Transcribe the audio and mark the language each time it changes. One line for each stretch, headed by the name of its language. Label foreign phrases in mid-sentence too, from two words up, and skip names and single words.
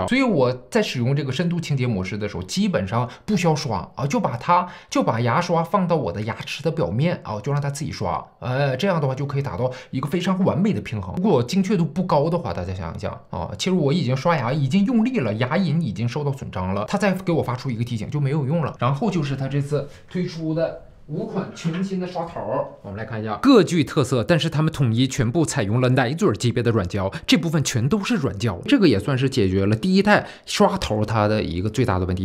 Chinese: 所以我在使用這個深度清潔模式的時候，基本上不需要刷就把牙刷放到我的牙齒的表面就讓它自己刷，這樣的話就可以達到一個非常完美的平衡。如果精確度不高的話，大家想一想其實我已經刷牙已經用力了，牙齦已经受到損傷了，它再給我發出一個提醒就沒有用了。然後就是它這次推出的5款全新的刷頭，我們來看一下，各具特色，但是它们統一全部採用了奶嘴級別的軟膠，這部分全都是軟膠，這個也算是解決了第一代刷頭它的一個最大的問題。